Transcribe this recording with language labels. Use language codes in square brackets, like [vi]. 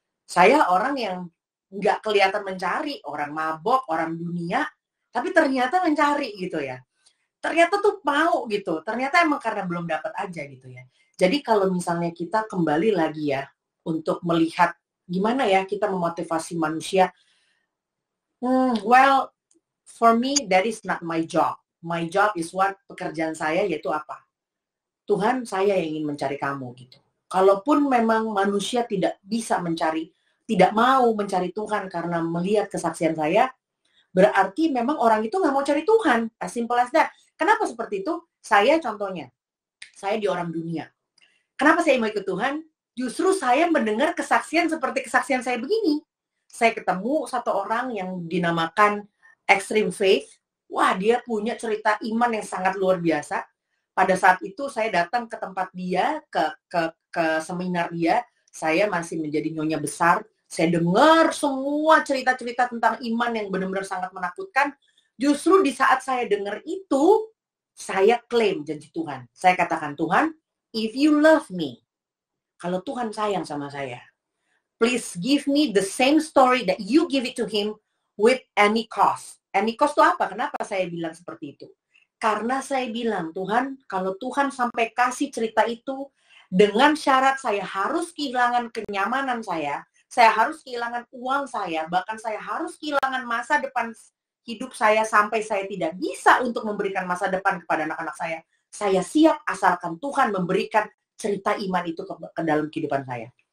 [id] Saya orang yang nggak kelihatan mencari, orang mabok, orang dunia, tapi ternyata mencari gitu ya. Ternyata tuh mau gitu. Ternyata emang karena belum dapat aja gitu ya. Jadi kalau misalnya kita kembali lagi ya, untuk melihat gimana ya kita memotivasi manusia. [en] Well, for me, that is not my job. My job is what [id] pekerjaan saya, yaitu apa? Tuhan, saya yang ingin mencari kamu gitu. Kalaupun memang manusia tidak bisa mencari, tidak mau mencari Tuhan karena melihat kesaksian saya, berarti memang orang itu nggak mau cari Tuhan. [en] As simple as that. [id] Kenapa seperti itu? Saya contohnya, saya di orang dunia. Kenapa saya mau ikut Tuhan? Justru saya mendengar kesaksian seperti kesaksian saya begini. Saya ketemu satu orang yang dinamakan Extreme Faith. Wah, dia punya cerita iman yang sangat luar biasa. Pada saat itu saya datang ke tempat dia, ke seminar dia. Saya masih menjadi nyonya besar. Saya dengar semua cerita-cerita tentang iman yang benar-benar sangat menakutkan. Justru di saat saya dengar itu, saya klaim janji Tuhan. Saya katakan, Tuhan, [en] if you love me, [id] kalau Tuhan sayang sama saya, [en] please give me the same story that you give it to him with any cost. [id] Any cost itu apa? Kenapa saya bilang seperti itu? Karena saya bilang, Tuhan, kalau Tuhan sampai kasih cerita itu, dengan syarat saya harus kehilangan kenyamanan saya harus kehilangan uang saya, bahkan saya harus kehilangan masa depan hidup saya sampai saya tidak bisa untuk memberikan masa depan kepada anak-anak saya siap asalkan Tuhan memberikan cerita iman itu ke dalam kehidupan saya.